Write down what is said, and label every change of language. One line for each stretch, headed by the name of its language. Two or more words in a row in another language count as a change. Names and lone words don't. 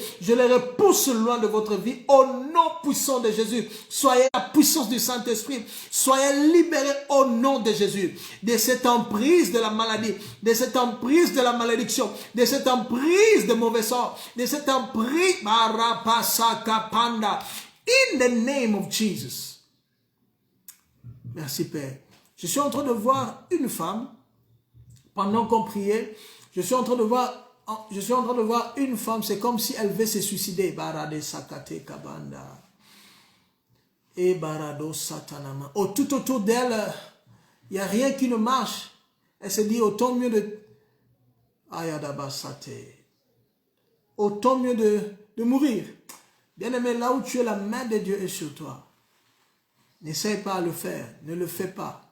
French: Je les repousse loin de votre vie au nom puissant de Jésus. Soyez la puissance du Saint-Esprit. Soyez libérés au nom de Jésus. De cette emprise de la maladie, de cette emprise de la malédiction, de cette emprise de mauvais sort, de cette emprise Barapasakapanda.
English: In the name of Jesus.
French: Merci Père. Je suis en train de voir une femme, pendant qu'on priait, je suis en train de voir une femme, c'est comme si elle veut se suicider. Barade sakate kabanda. Et barado satanama. Tout autour d'elle, il n'y a rien qui ne marche. Elle se dit autant mieux de ayadabasate. Autant mieux de mourir. Bien aimé, là où tu es, la main de Dieu est sur toi. N'essaye pas à le faire, ne le fais pas.